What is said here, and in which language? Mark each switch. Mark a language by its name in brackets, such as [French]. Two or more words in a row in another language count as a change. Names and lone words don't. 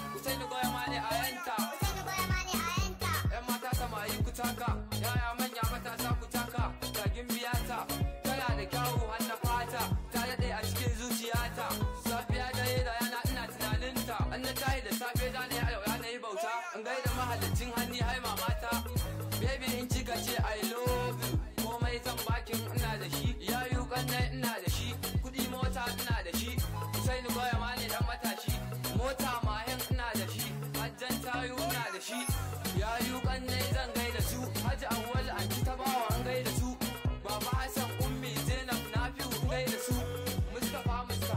[Hausa] Ku sai ni goya mani a yanta. Ku sai ni goya mani a yanta. Yan mata samari ku taka, yaya manya matasa ku taka, tagin biyata, tana da kyawu har na fata, ta daɗe a cikin zuciyata, safiya dare da rana ina tunaninta, an na tayi da safe za na yi alwala na yi bauta, in gaida mahallicin hanni hai mamata, baby in kika ce [English] I love you, [Hausa] komai zan baki in ina da shi, yayu kannai ina da shi, kuɗi mota ina da shi, sai ni goya ma ne dan matashi, mota mahin ina da shi, hajjan tayu ina da shi, yayu kannai zan gaida su, Haji Awwal anti ta bawa in gaida su, Baba Hassan Ummi Zainab Nafi'u in gaida su, Mustapha Mr.